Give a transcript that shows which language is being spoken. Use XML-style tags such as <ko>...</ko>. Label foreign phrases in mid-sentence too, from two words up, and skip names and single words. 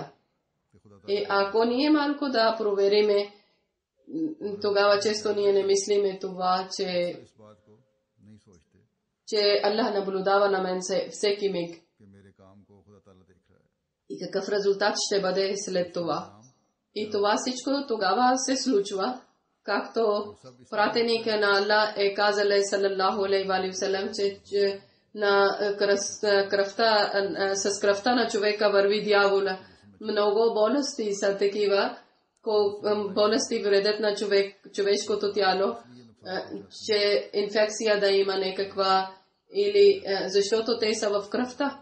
<bg>И ако ние малко да провериме, тогава често ние не мислиме това, че Аллах наблюдава на мен всеки миг. И какъв резултат ще бъде след това. И това всичко тогава се случва, както пратеник на Аллах е казал,</bg> <ar>صلى الله عليه وسلم,</ar> <bg>че с кръвта на човека върви дявола. Много болести са такива, болести вредят на човешкото тяло, че инфекция да има някаква, или защото те са в кръвта.</bg>